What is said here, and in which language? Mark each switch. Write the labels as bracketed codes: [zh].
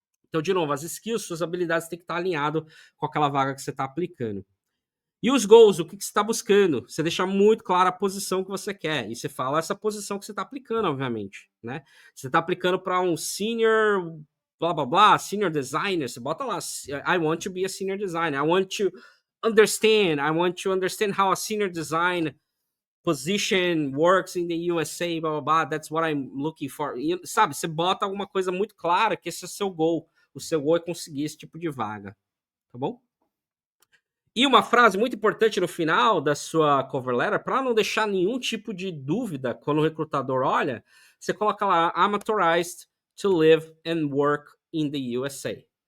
[pt] Então, de novo, as skills, suas habilidades têm que estar alinhado com aquela vaga que você está aplicando. E os goals, o que você está buscando? Você deixa muito clara a posição que você quer. E você fala essa posição que você está aplicando, obviamente, né? Você está aplicando para um senior, blá, blá, blá, senior designer. Você bota lá, [en] I want to be a senior designer. I want to understand how a senior design position works in the USA, blá, blá, blá. That's what I'm looking for. [pt] E, sabe, você bota alguma coisa muito clara que esse é o seu goal. O seu goal é conseguir esse tipo de vaga, tá bom? E uma frase muito importante no final da sua cover letter, para não deixar nenhum tipo de dúvida quando o recrutador olha, você coloca lá, [en] I'm authorized to live and work in the USA.